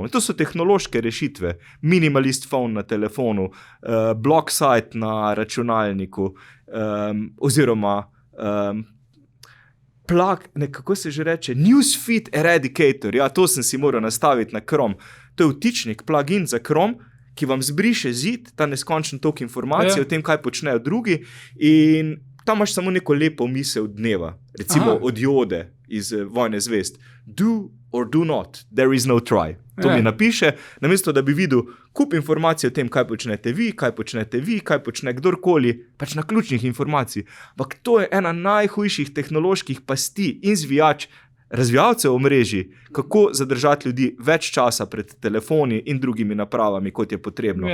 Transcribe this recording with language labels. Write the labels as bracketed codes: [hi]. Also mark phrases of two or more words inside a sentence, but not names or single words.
[sl] In to so tehnološke rešitve. [en] Minimalist phone [sl] na telefonu, [en] block site [sl] na računalniku, oziroma kako se že reče, [en] newsfeed eradicator, [sl] ja, to sem si moral nastaviti na Chrome. To je vtičnik, plugin za Chrome, ki vam zbriše zid, ta neskončen tok informacij o tem, kaj počnejo drugi, in tam imaš samo neko lepo misel dneva, recimo od Jode iz Vojne zvezd. [en] Do or do not, there is no try. [sl] To mi napiše, namesto da bi videl kup informacij o tem, kaj počnete vi, kaj počne kdorkoli, pač na ključnih informacij. Ampak to je ena najhujših tehnoloških pasti in razvijalcev omrežij, kako zadržati ljudi več časa pred telefoni in drugimi napravami, kot je potrebno.